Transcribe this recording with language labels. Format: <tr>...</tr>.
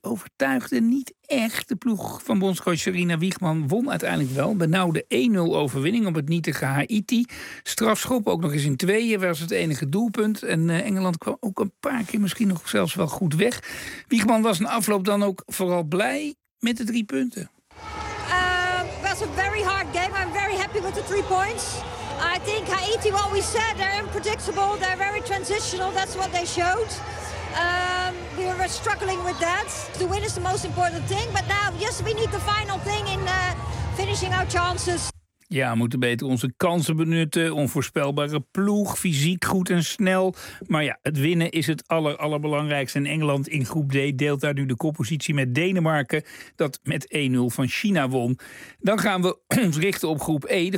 <nl>Overtuigde niet echt. De ploeg van bondscoach Sarina Wiegman won uiteindelijk wel. Benauwde 1-0 overwinning op het nietige Haiti. Strafschop ook nog eens in tweeën was het enige doelpunt. En Engeland kwam ook een paar keer misschien nog zelfs wel goed weg. Wiegman was in afloop dan ook vooral blij met de 3 punten.</nl> <en>Was a very hard game. I'm very happy with the 3 points. I think Haiti, what we said, they're unpredictable. They're very transitional. That's what they showed. We were struggling with that. The win is the most important thing. But now, yes, we need the final thing in finishing our chances.</en> <nl>Ja, we moeten beter onze kansen benutten. Onvoorspelbare ploeg, fysiek goed en snel. Maar ja, het winnen is het allerbelangrijkste. En Engeland in groep D deelt daar nu de koppositie met Denemarken. Dat met 1-0 van China won. Dan gaan we ons richten op groep E.</nl>